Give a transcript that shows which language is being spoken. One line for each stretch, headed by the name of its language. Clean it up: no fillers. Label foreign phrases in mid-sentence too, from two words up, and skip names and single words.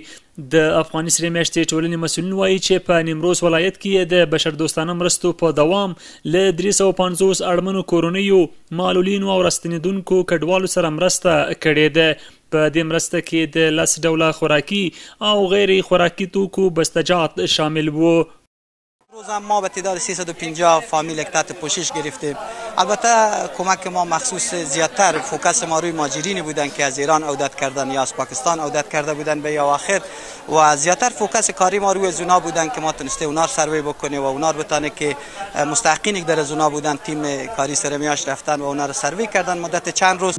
Pashto: د افغاني سرې میاشتې ټولنې مسؤلین وایي چې په نیمروز ولایت کې د بشردوستانه مرستو په دوام له 350 اړمنو کورنیو، معلولینو او راستنېدونکو کډوالو سره مرسته کړې ده. په دې مرسته کې د 10 ډوله خوراکي او غیر خوراکي توکو بستجات شامل وو.
Persian: روز ما به تعداد 350 فامیل تحت پوشش گرفتیم. البته کمک ما مخصوص زیادتر فوکس ما روی مهاجرینی بودن که از ایران عودت کردن یا از پاکستان عودت کرده بودن به اواخر، و زیادتر فوکس کاری ما روی زونا بودن که ما تونسته اونا رو سروی بکنیم و اونا رو بتانه که مستحقینی که در زونا بودن تیم کاری سرمیاش رفتن و اونا رو سروی کردن مدت چند روز.